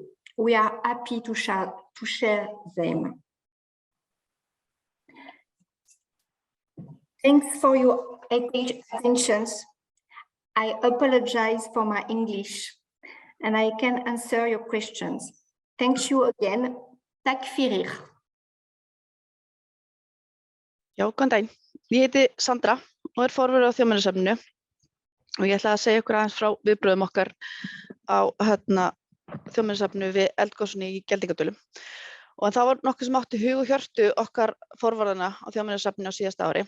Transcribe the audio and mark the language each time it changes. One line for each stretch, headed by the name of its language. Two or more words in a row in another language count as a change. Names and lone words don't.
English: We are happy to share them. Thanks for your attention. I apologize for my English and I can answer your questions. Thank you again.
Icelandic: Takk fyrir. Já, góðan daginn. Ég heiti Sandra og forvörður á Þjóðminjasafninu og ég ætla að segja ykkur aðeins frá viðbrögðum okkar á Þjóðminjasafninu við eldgosunni í Geldingadölum. Og það var nokkuð sem átti hug og hjörtu okkar forvörðana á Þjóðminjasafninu á síðasta ári.